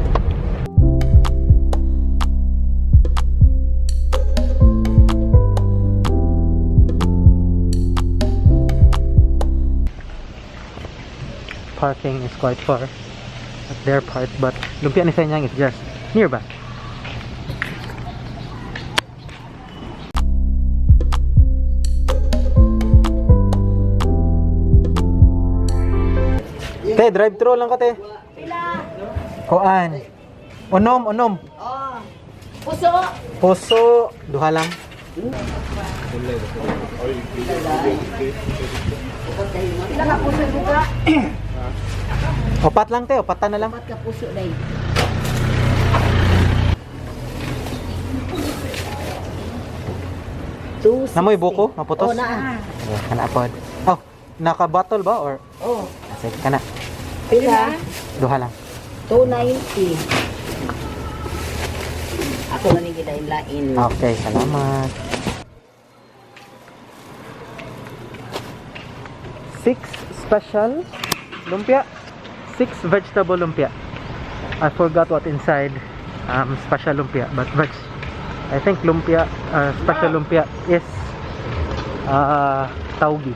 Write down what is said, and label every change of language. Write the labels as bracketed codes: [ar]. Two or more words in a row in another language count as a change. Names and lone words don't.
[en] Parking is quite far at their part, but Lumpia ni Sanyang is just nearby. [ceb] Te, drive-thru lang ko, te. Pila? Kuan. Unom. Oh. Puso. Puso. Duha lang. Pila ka puso buka? Opat lang, te. Opatan na lang. Dapat ka puso day. Namoy buko? Maputos? Oh, naa. Oh, kana pod. Oh, naka-bottle ba or? Oh. Sige, kana. Pila? Duha lang. 290. Ako na nang gidain-lain. [en] Okay, salamat. 6 special lumpia. 6 vegetable lumpia. I forgot what inside special lumpia, but I think lumpia, special lumpia is taugi.